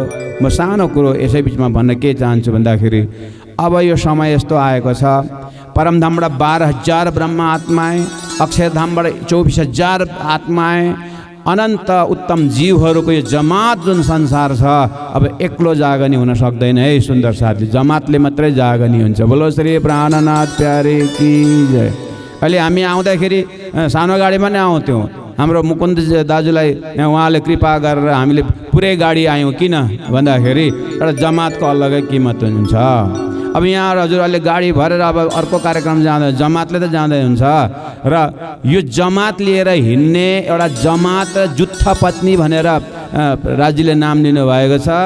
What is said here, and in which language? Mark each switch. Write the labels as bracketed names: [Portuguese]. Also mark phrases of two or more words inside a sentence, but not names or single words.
[Nepali] म सानो कुरो यसै बिचमा भन्न के चाहन्छु भन्दाखेरि अब यो समय यस्तो आएको छ, परमधामबाट 12,000 ब्रह्म आत्माएँ, अक्षरधामबाट 24,000 आत्माएँ, अनन्त उत्तम जीवहरूको यो जमात जुन संसार छ, अब एक्लो जागनी हुन सक्दैन है सुन्दर साथी, जमातले मात्रै जागनी हुन्छ। [Hindi] बोलो श्री प्राणनाथ प्यारे की जय। [Nepali] अहिले हामी आउँदाखेरि सानो गाडीमा नै आउँथ्यौँ, हाम्रो मुकुन्द दाजुलाई उहाँले कृपा गरेर हामीले पुरै गाडी आयौँ। किन भन्दाखेरि एउटा जमातको अलगै किमत हुन्छ। अब यहाँ हजुरहरूले गाडी भरेर अब अर्को कार्यक्रम जाँदा जमातले त जाँदै हुन्छ र यो जमात लिएर हिँड्ने एउटा जमात जुत्थ पत्नी भनेर राज्यले नाम दिनुभएको छ।